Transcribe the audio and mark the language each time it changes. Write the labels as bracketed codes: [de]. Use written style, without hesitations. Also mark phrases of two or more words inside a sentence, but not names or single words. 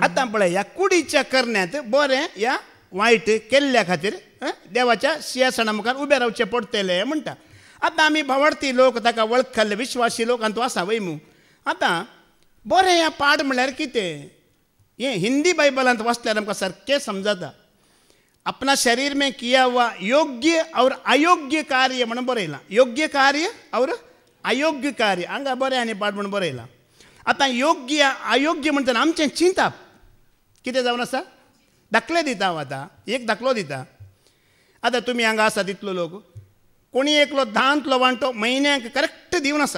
[kok] आतां पळय ह्या कुडीच्या करण्यांत बरें या वायट केल्ल्या खातीर देवाच्या सिंहासना मुखार उबे रावचें पडटलें म्हणटा. आतां आमी भावार्थी लोक ताका वळखले विश्वासी लोक आनी तूं आसा वय मू. आतां बरें या पाड म्हळ्यार कितें ये हिंदी बाइबलांत वाचल्यार आमकां सारकें समजता. [hi] अपना शरीर में किया हुआ योग्य और अयोग्य कार्य [kok] म्हणून बरयलां. [hi] योग्य कार्य और अयोग्य कार्य [kok] हांगा बरें आनी पाड म्हणून बरयलां. आतां योग्य अयोग्य म्हणटना आमचें चिंतप कितें जावन आसा. दाखले दिता हांव आतां एक दाखलो दिता. आतां तुमी हांगा आसा तितलो लोक कोणी एकलो दांतलो वांटो म्हयन्याक करेक्ट दिवन आसा.